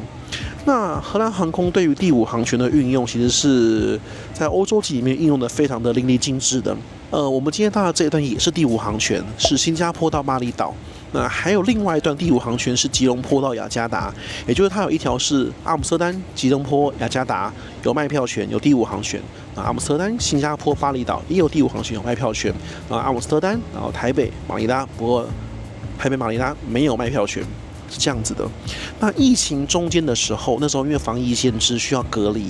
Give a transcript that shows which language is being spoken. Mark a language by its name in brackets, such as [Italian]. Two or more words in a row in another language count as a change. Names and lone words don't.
[Chinese] 那荷蘭航空對於第5航權的運用，其實是在歐洲籍裡面運用的非常的淋漓盡致的。我們今天搭的這一段也是第5航權，是新加坡到巴厘島。那還有另外一段第5航權是吉隆坡到雅加達，也就是它有一条是阿姆斯特丹、吉隆坡、雅加達有賣票權，有第5航權。阿姆斯特丹、新加坡、巴厘島也有第5航權有賣票權。阿姆斯特丹，然後台北、馬尼拉，不過台北、馬尼拉沒有賣票權，是這樣子的。那疫情中間的時候，那時候因為防疫限制需要隔離。